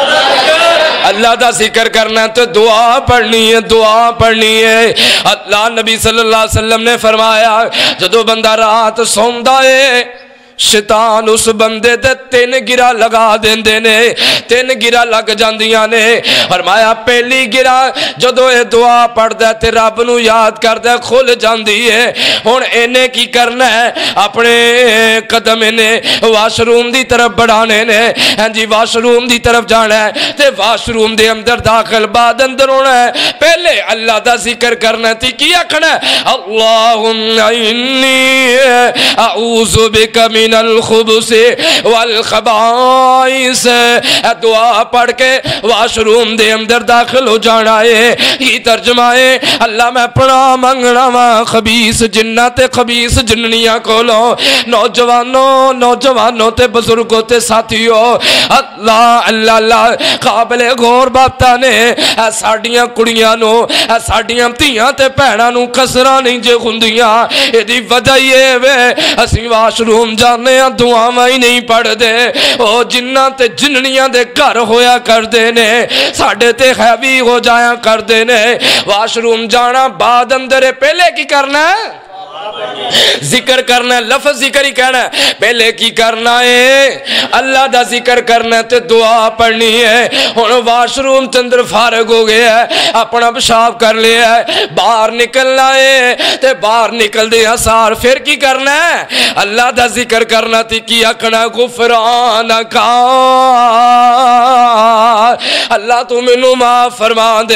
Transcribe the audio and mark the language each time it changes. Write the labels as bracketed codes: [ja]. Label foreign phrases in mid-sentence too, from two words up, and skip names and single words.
[pa] اللہ دا ذکر کرنا ہے، تو دعا پڑھنی ہے، دعا پڑھنی ہے۔ اللہ نبی [ar] صلی اللہ علیہ وسلم [pa] نے فرمایا جدو بندہ رات سوندا ہے شیطان اس بندے تے 3 گرا لگا دیندے نے، 3 گرا لگ جاندیاں نے۔ فرمایا پہلی گرا جدو یہ دعا پڑھدا تے رب نو یاد کردا کھل جاندی ہے۔ ہن اینے کی کرنا ہے؟ اپنے قدم نے واش روم دی طرف بڑھانے نے، ہاں جی واش روم دی طرف جانا ہے تے واش روم دے اندر داخل بعد اندر ہونا ہے، پہلے اللہ دا ذکر کرنا تے کی آکھنا ہے؟ [ar] اللہم انی اعوذ بک من من الخبث والخبائث. [pa] دعا پڑھ کے واش روم دے اندر داخل ہو جانا ہے. یہ ترجمہ ہے اللہ میں پناہ منگنا وا خبیث جنات تے خبیث جننیاں کولوں. نوجوانوں تے بزرگوں تے ساتھیوں اللہ اللہ اللہ قابل غور باتاں نے ساڈیاں کڑیاں نو ساڈیاں دھیاں تے بہناں نو کسراں نہیں جے ہوندیاں. ایدی وجہ یہ وے اسی واش روم جانے ہاں دعاواں ہی نہیں پڑھ دے. او جناں تے جننیاں دے گھر ہویا کردے نے ساڈے تے حاوی ہو جایا کردے نے. واش روم جانا بعد اندر پہلے کی کرنا ہے ذکر کرنا ہے. لفظ ذکر ہی کہنا ہے. پہلے کی کرنا ہے اللہ دا ذکر کرنا ہے تے دعا پڑھنی ہے. ہن واش روم تے اندر فارغ ہو گیا ہے اپنا پیشاب کر لیا ہے باہر نکلنا ہے تے باہر نکل دے سار پھر کی کرنا ہے اللہ دا ذکر کرنا تے کی آکھنا غفرانک اللہ تو مینوں معاف فرما دے.